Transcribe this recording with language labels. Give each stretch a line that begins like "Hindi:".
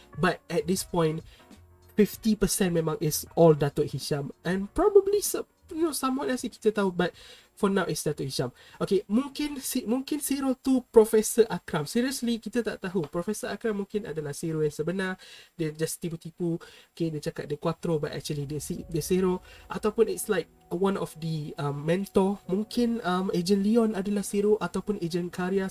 English: But at this point 50% memang is all Datuk Hisham, and probably someone else
Malay: kita tahu,
English: but for now it's Datuk Hisham.
Malay: Okay, mungkin Zero tu Profesor Akram. Seriously, kita tak tahu. Profesor Akram mungkin adalah Zero yang sebenar. Dia just tipu-tipu. Okay, dia cakap dia Quattro,
English: but actually
Malay: dia Zero.
English: Ataupun it's like one of the mentor.
Malay: Mungkin Agent Leon adalah Zero, ataupun Agent Karya.